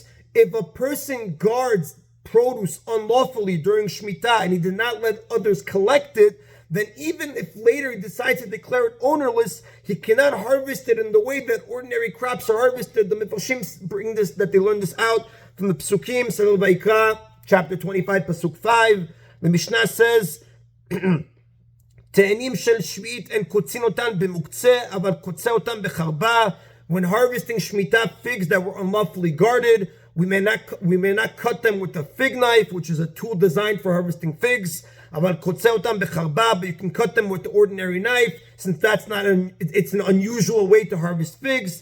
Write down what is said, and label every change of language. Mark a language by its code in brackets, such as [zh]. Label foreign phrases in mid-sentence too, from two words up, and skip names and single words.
[en] If a person guards produce unlawfully during Shemitah and he did not let others collect it, then even if later he decides to declare it ownerless, he cannot harvest it in the way that ordinary crops are harvested. The Mefarshim bring this, that they learn this out from the Psukim, Sefer Vayikra, chapter 25, Pasuk 5. The Mishnah says, [he] תאנים של שביעית אין קוצצין אותן במוקצה, אבל קוצץ אותן בחרבה. [en] When harvesting Shemitah figs that were unlawfully guarded, we may not cut them with a fig knife, which is a tool designed for harvesting figs. But you can cut them with the ordinary knife, since it's an unusual way to harvest figs.